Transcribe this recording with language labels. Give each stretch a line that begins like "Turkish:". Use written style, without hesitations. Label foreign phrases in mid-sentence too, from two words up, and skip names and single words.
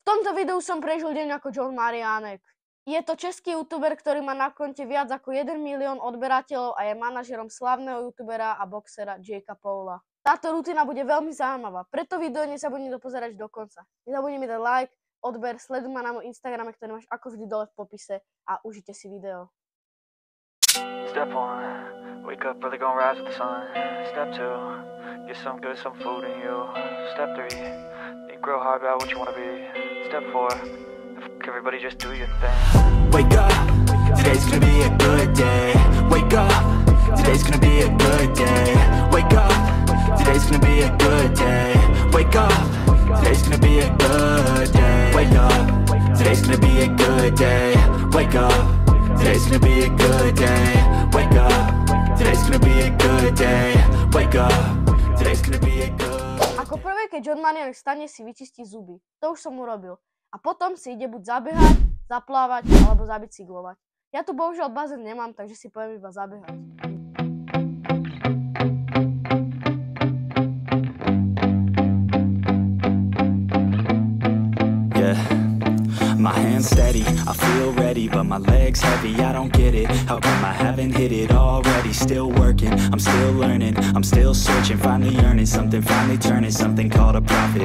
Slovak: tomto videu som prežil deň ako John Mariánek. Je to český youtuber, ktorý má na konte viac ako 1 milión odberateľov a je manažerom slávneho youtubera a boxera Jakea Paula. Táto rutina bude veľmi zaujímavá, preto video nezabudni dopozerať do konca. Nezabudni mi dať like, odber, sleduj ma na môj Instagrame, ktorý máš ako vždy dole v popise a užite si video.
English: Step 1, wake up early, gonna rise with the sun. Step 2, get some good, some food in you. Step 3, think real hard about what you wanna be. Step 4, everybody just do your thing. Wake up, today's gonna be a good day. Wake up, today's gonna be a good day. Wake up, today's gonna be a good day. Wake up, today's gonna be a good day. Wake up, today's gonna be a good day. Wake up, today's gonna be a good day. Wake up, today's gonna be a good day. Wake up, today's gonna be a good.
Slovak: Ako prvé, keď John Mariánek stane, si vyčistí zuby. To už som urobil. A potom si ide buď zabehať, zaplávať alebo zabicyklovať. Ja tu bohužiaľ bazén nemám, takže si poviem iba zabehať.
English: My hands steady, I feel ready, but my legs heavy, I don't get it. How come I haven't hit it already? Still working, I'm still learning, I'm still searching, finally earning something, finally turning something called a profit.